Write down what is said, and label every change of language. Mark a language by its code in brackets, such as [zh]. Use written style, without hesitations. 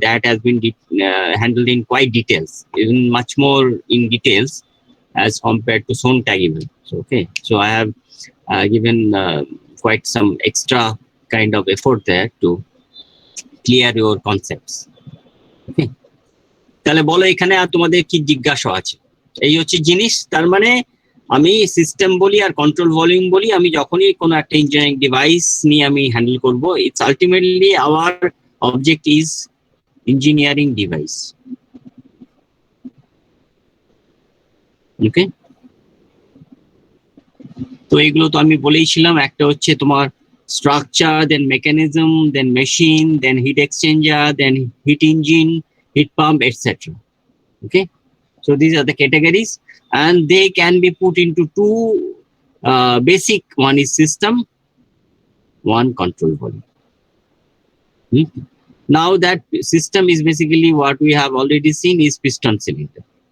[en] That has been handled in quite details, even much more in details as compared to Sontag even. So okay, so I have given quite some extra kind of effort there to clear your concepts. [bn] Okay, তাহলে বলো এখানে আর তোমাদের কি জিজ্ঞাসা আছে? এই হচ্ছে জিনিস, তার মানে আমি সিস্টেম বলি আর কন্ট্রোল ভলিউম বলি, আমি যখনই কোনো একটা ইঞ্জিনিয়ারিং ডিভাইস নিয়ে আমি হ্যান্ডেল করব, [en] It's ultimately our object is engineering device. [bn] ওকে, তো এগুলো তো আমি বলেইছিলাম, একটা হচ্ছে তোমার structure, then mechanism, then machine, then hit exchanger, then hit engine, heat pump, etc. [en] Okay, so these are the categories, and they can be put into two basic. One is system, one control volume. Now that system is basically what we have already seen is piston cylinder.